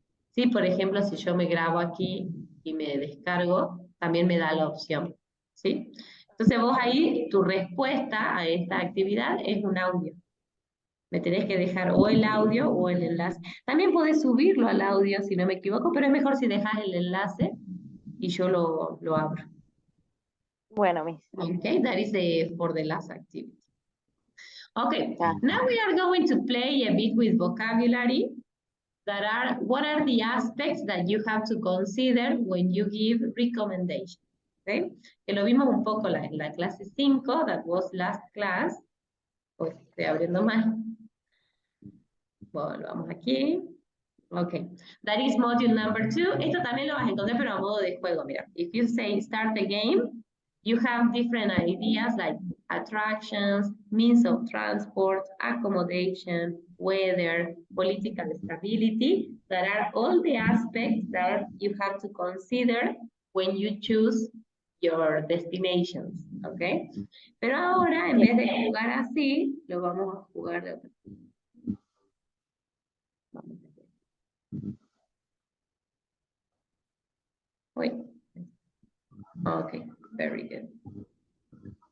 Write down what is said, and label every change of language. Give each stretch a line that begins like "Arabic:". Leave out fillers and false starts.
Spanish: Sí, por ejemplo, si yo me grabo aquí y me descargo, también me da la opción, ¿sí? Entonces vos ahí, tu respuesta a esta actividad es un audio. Me tenés que dejar o el audio o el enlace. También podés subirlo al audio, si no me equivoco, pero es mejor si dejas el enlace y yo lo abro. bueno, Miss.
English: Okay, that is for the last activity. Okay, now we are going to play a bit with vocabulary. What are the aspects that you have to consider when you give recommendations?
Spanish: Okay, que lo vimos un poco en la clase 5,
English: that was last class.
Spanish: Pues estoy abriendo mal. Volvamos aquí. Okay,
English: that is module number 2.
Spanish: Esto también lo vas a encontrar, pero a modo de juego.
English: Mira, if you say start the game, you have different ideas like attractions, means of transport, accommodation, weather, political stability, that are all the aspects that you have to consider when you choose your destinations, okay?
Spanish: Pero ahora, en vez de jugar así, lo vamos a jugar de otra forma. Vamos a ver.
English: Wait. Okay, very good.